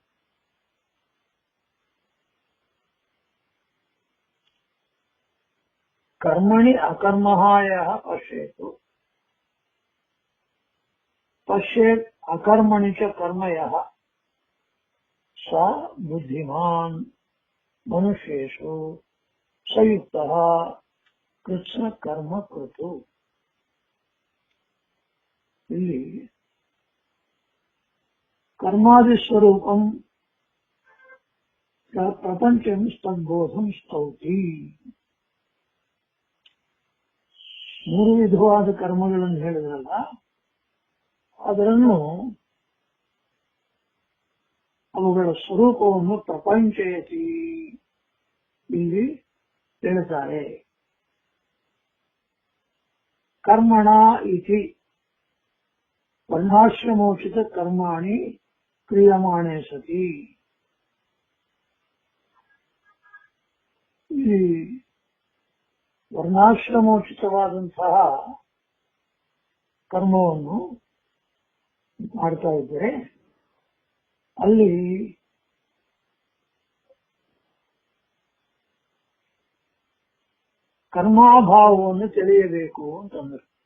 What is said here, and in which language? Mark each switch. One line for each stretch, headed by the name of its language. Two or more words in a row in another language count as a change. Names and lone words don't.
Sanskrit: ಕರ್ಮಣಿ ಅಕರ್ಮಃ ಯಃ ಪಶ್ಯೇತ್ ಪಶ್ಯೇತ್ ಅಕರ್ಮಣಿ ಚ ಕರ್ಮ ಯಃ ಸ ಬುದ್ಧಿಮಾನ್ ಮನುಷ್ಯೇಷು ಸಯುಕ್ತಃ ಕೃಷ್ಣ ಕರ್ಮ ಕೃತು. ಇಲ್ಲಿ ಕರ್ಮಾದಿ ಸ್ವರೂಪಂ ಪ್ರಪಂಚಂ ತದ್ಬೋಧಂ ಸ್ತೌತಿ.
Kannada: ಮೂರು ವಿಧವಾದ ಕರ್ಮಗಳನ್ನು ಹೇಳಿದ್ರಲ್ಲ, ಅದನ್ನು ಅವುಗಳ ಸ್ವರೂಪವನ್ನು ಪ್ರಪಂಚಯತಿ ಇಲ್ಲಿ ಹೇಳ್ತಾರೆ.
Sanskrit: ಕರ್ಮಣ ಇತಿ ವರ್ಣಾಶ್ರಮೋಚಿತ ಕರ್ಮಾಣಿ ಕ್ರಿಯಮಾಣೆ ಸತಿ.
Kannada: ಈ ವರ್ಣಾಶ್ರಮೋಚಿತವಾದಂತಹ ಕರ್ಮವನ್ನು ಮಾಡ್ತಾ ಇದ್ದರೆ ಅಲ್ಲಿ ಕರ್ಮಾಭಾವವನ್ನು ತಿಳಿಯಬೇಕು ಅಂತಂದರು.